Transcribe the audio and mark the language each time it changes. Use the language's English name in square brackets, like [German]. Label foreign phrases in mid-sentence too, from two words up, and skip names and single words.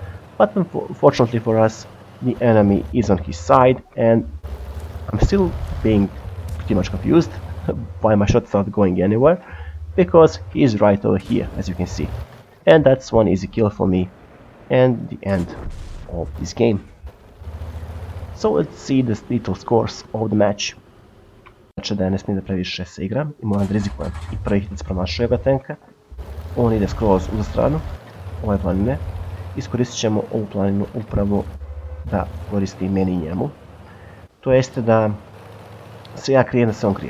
[English] But unfortunately for us, the enemy is on his side, and I'm still being pretty much confused why my shots aren't going anywhere, because he is right over here, as you can see. And that's one easy kill for me, and the end of this game. So let's see the little scores of the match. [Serbian] Znači da ne smijem da previše se igram i moram da rizikujem i prvi hitac promašuje ga tenka. On ide skroz u stranu ove planine. Iskoristit ćemo ovu planinu upravo da koristi meni i njemu. To jeste da se ja krijem da se on krije.